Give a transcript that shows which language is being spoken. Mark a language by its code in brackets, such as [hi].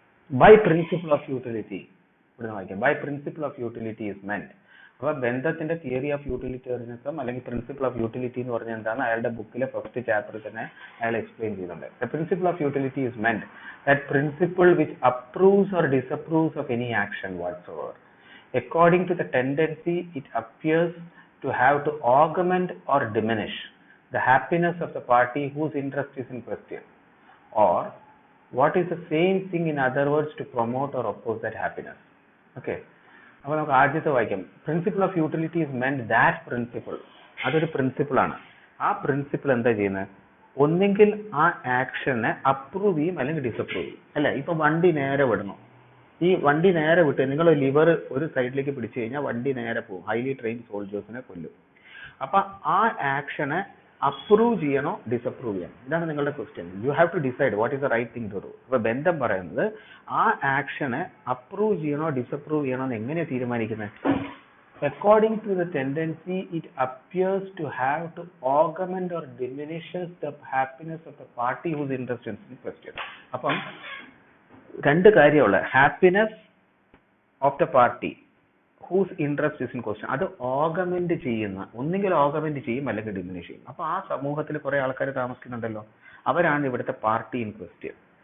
[en] By principle of utility, by principle of utility is meant. [ml] അപ്പോൾ ബന്ധത്തിന്റെ theory of utilitarianism അല്ലെങ്കിൽ principle of utility എന്ന് പറഞ്ഞാൽ എന്താണ്? അയാളുടെ ബുക്കിലെ ഫസ്റ്റ് ചാപ്റ്ററിൽ തന്നെ അയാൾ എക്സ്പ്ലെയിൻ ചെയ്യുന്നുണ്ട്. [en] The principle of utility is meant that principle which approves or disapproves of any action whatsoever according to the tendency it appears to have to augment or diminish the happiness of the party whose interest is in question, or what is the same thing, in other words, to promote or oppose that happiness. [ml] Okay, അപ്പോൾ നമുക്ക് ആദ്യത്തെ വായിക്കാം. [en] Principle of utility is meant that principle. [ml] അതൊരു principle ആണ്. ആ principle എന്താ ചെയ്യുന്നത്? ഒന്നെങ്കിൽ ആ ആക്ഷനെ അപ്രൂവ് ചെയ്യും അല്ലെങ്കിൽ ഡിസപ്രൂവ് ചെയ്യും. അല്ല, ഇപ്പൊ വണ്ടി നേരെ വിടണം. ഈ വണ്ടി നേരെ വിട്ട് നിങ്ങൾ ലിവർ ഒരു സൈഡിലേക്ക് പിടിച്ചു കഴിഞ്ഞാൽ വണ്ടി നേരെ പോകും. ഹൈലി ട്രെയിൻ സോൾജേഴ്സിനെ കൊല്ലും. അപ്പൊ ആ ആക്ഷനെ അപ്രൂവ് ചെയ്യണോ ഡിസപ്രൂവ് ചെയ്യണം? ഇതാണ് നിങ്ങളുടെ question. [en] You have to decide what is the right thing to do. [ml] അപ്പൊ ബന്ധം പറയുന്നത് ആ ആക്ഷനെ അപ്രൂവ് ചെയ്യണോ ഡിസപ്രൂവ് ചെയ്യണോ എന്ന് എങ്ങനെയാണ് തീരുമാനിക്കുന്നത്? [en] According to the tendency, it appears to have to augment or diminishes the happiness of the party whose interest is in question. [ml] അപ്പം രണ്ട് കാര്യമുള്ള [en] happiness of the party whose interest is in question, [ml] അത് ഓഗമെന്റ് ചെയ്യുന്ന, ഒന്നുകിൽ ഓഗമെന്റ് ചെയ്യും അല്ലെങ്കിൽ diminish ചെയ്യും. അപ്പൊ ആ സമൂഹത്തിൽ കുറെ ആൾക്കാർ താമസിക്കുന്നുണ്ടല്ലോ, അവരാണ് ഇവിടുത്തെ പാർട്ടി ഇൻ ക്വസ്റ്റ്യൻ.